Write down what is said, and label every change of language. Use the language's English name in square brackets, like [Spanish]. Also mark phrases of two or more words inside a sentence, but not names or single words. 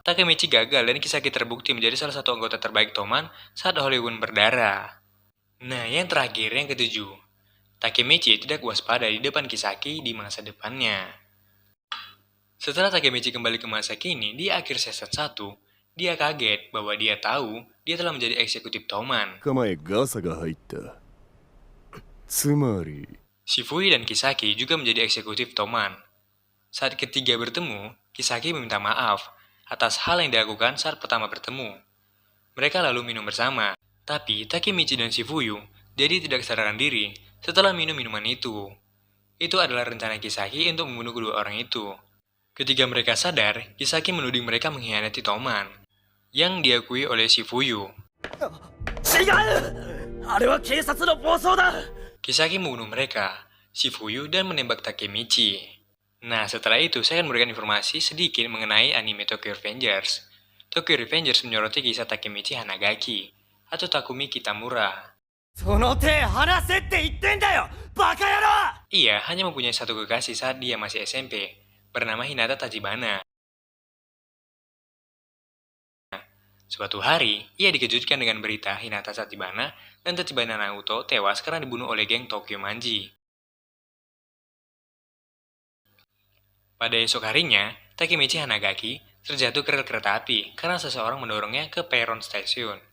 [Indonesian] Takemichi gagal dan Kisaki terbukti menjadi salah satu anggota terbaik Toman saat Hollywood berdarah. Nah, yang terakhir, yang ketujuh. Takemichi tidak waspada di depan Kisaki di masa depannya. Setelah Takemichi kembali ke masa kini, di akhir season 1, dia kaget bahwa dia tahu dia telah menjadi eksekutif Toman. [Japanese] 構えガサが入った。つまり [Indonesian] Shifui dan Kisaki juga menjadi eksekutif Toman. Saat ketiga bertemu, Kisaki meminta maaf atas hal yang dilakukan saat pertama bertemu. Mereka lalu minum bersama, tapi Takemichi dan Shifuyu jadi tidak sadarkan diri setelah minum minuman itu. Itu adalah rencana Kisaki untuk membunuh kedua orang itu. Ketika mereka sadar, Kisaki menuding mereka mengkhianati Toman, yang diakui oleh Shifuyu. [Japanese] 違うあれは警察の暴走だ [Indonesian] Kisaki membunuh mereka, Shifuyu, dan menembak Takemichi. Nah, setelah itu saya akan memberikan informasi sedikit mengenai anime Tokyo Revengers. Tokyo Revengers menyoroti kisah Takemichi Hanagaki, atau Takumi Kitamura. [Japanese] その手離せって言ってんだよバカ野郎 [Indonesian] Ia hanya mempunyai satu kekasih saat dia masih SMP, bernama Hinata Tachibana. Suatu hari, ia dikejutkan dengan berita Hinata Tachibana dan Tachibana Naoto tewas karena dibunuh oleh geng Tokyo Manji. Pada esok harinya, Takemichi Hanagaki terjatuh ke rel kereta api karena seseorang mendorongnya ke peron stasiun.